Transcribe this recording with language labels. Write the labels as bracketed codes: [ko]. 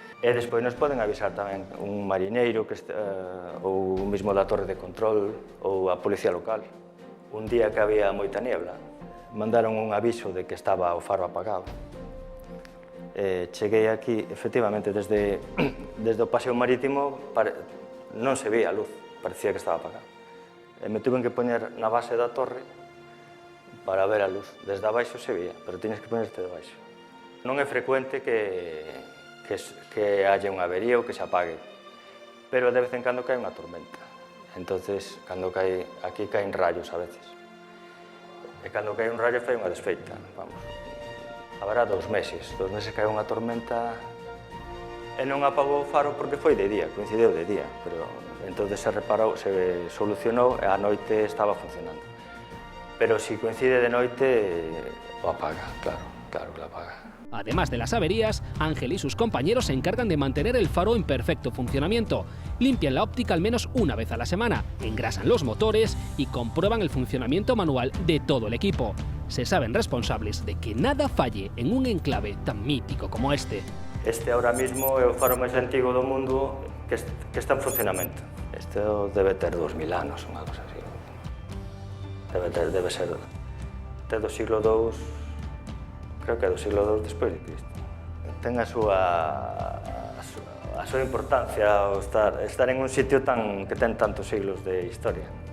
[gl] E despois nos poden avisar tamén un marineiro ou o mismo da torre de control ou a policía local. Un día que había moita niebla, mandaron un aviso de que estaba o faro apagado. Cheguei aquí, efectivamente, desde o paseo marítimo non se veía a luz, parecía que estaba apagado. Me tuven que poñer na base da torre para ver a luz. Desde abaixo se veía, pero [es] tienes que ponerte [gl] de baixo. Non é frecuente que haya unha avería ou que se apague, pero de vez en cando cae unha tormenta. Entonces, cando aquí caen rayos a veces. E cando cae un rayo fai unha desfeita, vamos. Haberá 2 meses cae unha tormenta e non apagou o faro porque foi de día, coincidiu de día, pero entonces se reparou, se solucionou e a noite estaba funcionando. Pero se coincide de noite, o apaga, [es] claro que lo apaga. Además de las averías, Ángel y sus compañeros se encargan de mantener el faro en perfecto funcionamiento. Limpian la óptica al menos una vez a la semana, engrasan los motores y comprueban el funcionamiento manual de todo el equipo. Se saben responsables de que nada falle en un enclave tan mítico como este. [gl] Este ahora mismo é o faro máis antigo do mundo que está en funcionamento. Este debe ter 2000 anos, unha cosa así. Debe ser do siglo II, creo que é do siglo II despois de Cristo. Ten a súa importancia estar en un sitio que ten tantos siglos de historia.